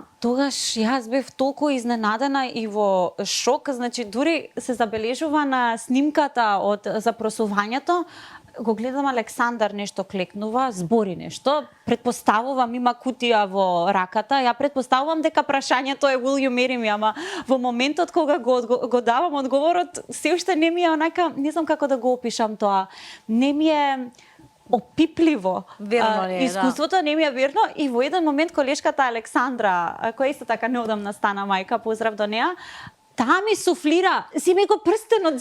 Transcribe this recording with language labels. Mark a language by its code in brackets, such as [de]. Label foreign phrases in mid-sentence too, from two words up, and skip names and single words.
[mk] Тогаш јас бев толку изненадена и во шок, значи дури се забележува на снимката од запросувањето, го гледам Александар нешто клекнува, збори нешто, предпоставувам има кутија во раката, ја предпоставувам дека прашањето е [en] will you marry me, [mk] ама во моментот кога го давам одговорот, се уште не ми е онака, не знам како да го опишам тоа, не ми е опипливо. Верно не, искуството не ми е верно и во еден момент колешката Александра, која исто така неодамна стана мајка, поздрав до неа, таа ми суфлира, земи го прстенот.